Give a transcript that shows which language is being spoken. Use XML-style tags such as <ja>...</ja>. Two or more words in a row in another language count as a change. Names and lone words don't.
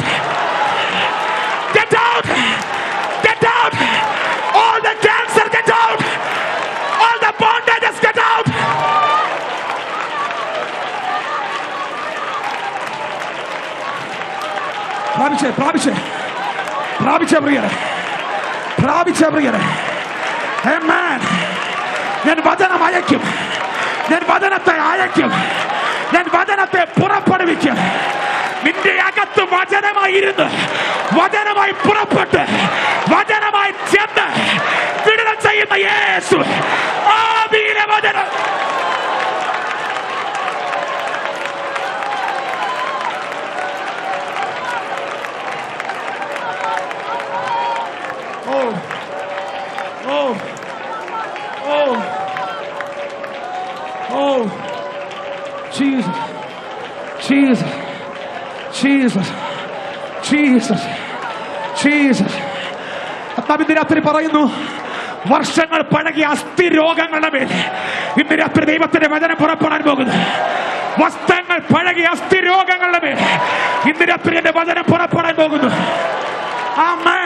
<en>Get out! Get out! All the cancer, get out! All the bondages, get out!</en> <ml>പ്രാപിച്ചേ, പ്രാപിച്ചേ, പ്രാപിച്ചേ പ്രിയരെ, പ്രാപിച്ചേ പ്രിയരെ. Amen. ഞാൻ വചനം അയക്കും, ഞാൻ വചനത്തെ അയക്കും, ഞാൻ വചനത്തെ പുറപ്പെടുവിക്കും. നിന്റെ അകത്ത് വചനമായിരുന്നു, വചനമായി പുറപ്പെട്ട് വചനമായി ചെന്ന് വിടുതൽ ചെയ്യുന്ന യേശു. ആദിയിലെ വചനം. Oh, oh, oh. Oh, Jesus, Jesus, Jesus, Jesus, Jesus. ഇന്ന് രാത്രി പറയുന്നു, വർഷങ്ങൾ പഴകിയ അസ്ഥി രോഗങ്ങളുടെ മേൽ ഇന്ന് രാത്രി ദൈവത്തിന്റെ വചനം പുറപ്പെടാൻ പോകുന്നു. വസ്ത്രങ്ങൾ പഴകിയ അസ്ഥി രോഗങ്ങളുടെ മേൽ ഇന്ന് രാത്രി എന്റെ വചനം പുറപ്പെടാൻ പോകുന്നു. ആമേൻ.</ml>